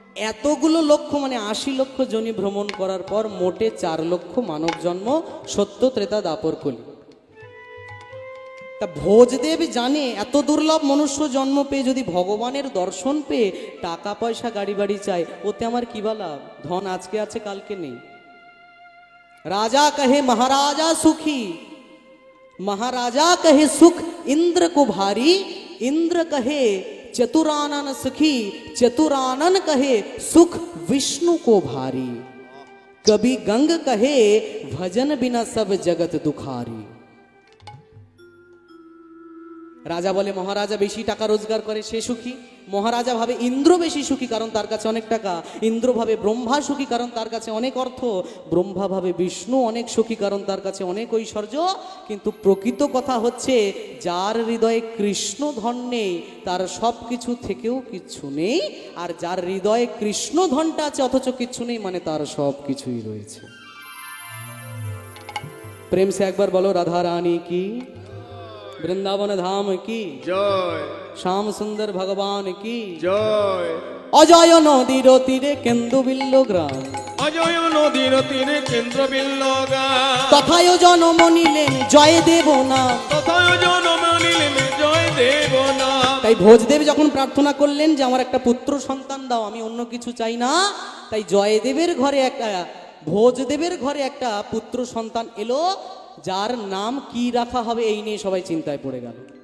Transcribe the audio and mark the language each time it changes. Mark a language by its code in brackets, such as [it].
[bn] এতগুলো লক্ষ মানে 80 লক্ষ জনি ভ্রমণ করার পর মোটে 4 লক্ষ মানব জন্ম, সত্য ত্রেতা দাপর কলি। তা ভোজদেব জানে এত দুর্লভ মনুষ্য জন্ম পেয়ে যদি ভগবানের দর্শন পেয়ে টাকা পয়সা গাড়ি বাড়ি চায়, ওতে আমার কি বা লাভ? ধন আজকে আছে কালকে নেই। রাজা কহে মহারাজা সুখী, [hi] महाराजा कहे सुख इंद्र को भारी, इंद्र कहे चतुरानन सखी, चतुरानन कहे सुख विष्णु को भारी, कभी गंग कहे भजन बिना सब जगत दुखारी। [bn] রাজা বলে মহারাজা বেশি টাকা রোজগার করে সে সুখী। মহারাজা ভাবে ইন্দ্র বেশি সুখী কারণ তার কাছে অনেক টাকা। ইন্দ্র ভাবে ব্রহ্মা সুখী কারণ তার কাছে অনেক অর্থ। ব্রহ্মা ভাবে বিষ্ণু অনেক সুখী কারণ তার কাছে অনেক ঐশ্বর্য। কিন্তু প্রকৃত কথা হচ্ছে যার হৃদয়ে কৃষ্ণ ধন নেই তার সব কিছু থেকেও কিচ্ছু নেই, আর যার হৃদয়ে কৃষ্ণ ধনটা আছে অথচ কিচ্ছু নেই মানে তার সব কিছুই রয়েছে। [hi] প্রেম সে একবার বলো রাধা রানী কি, वृंदावन धाम की [bn] জয়, [hi] श्याम सुंदर भगवान की [bn] জয়। अजय नदीर तीरे केंदु बिल्लो ग्राम, অজয় নদীর তীরে কেন্দ্র বিল্লগা, तथाय जन्म निलेन जय देव नाम। তথায় জন্ম নিলেন জয় দেব না। তাই ভোজদেব যখন প্রার্থনা করলেন যে আমার একটা পুত্র সন্তান দাও, আমি অন্য কিছু চাই না, তাই জয়দেবের ঘরে একটা ভোজদেবের ঘরে একটা পুত্র সন্তান এলো, যার নাম কি রাখা হবে এই নিয়ে সবাই চিন্তায় পড়ে গেল।